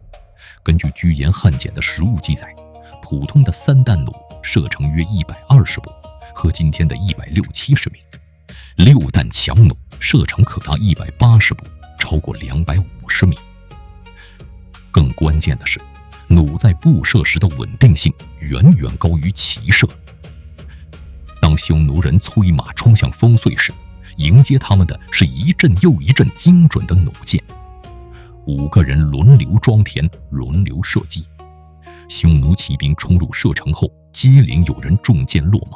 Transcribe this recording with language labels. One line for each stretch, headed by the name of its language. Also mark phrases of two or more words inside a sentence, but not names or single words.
Chinese: 根据居延汉簡的實物記載，普通的3彈弩射程約120步，和今天的160-170米；6彈強弩射程可達180步，超過250米。更關鍵的是， 弩在布射時的穩定性遠遠高於騎射。當匈奴人催馬衝向烽燧時，迎接他們的是一陣又一陣精準的弩箭。5個人輪流裝填，輪流射擊。匈奴騎兵衝入射程後，接連有人中箭落馬。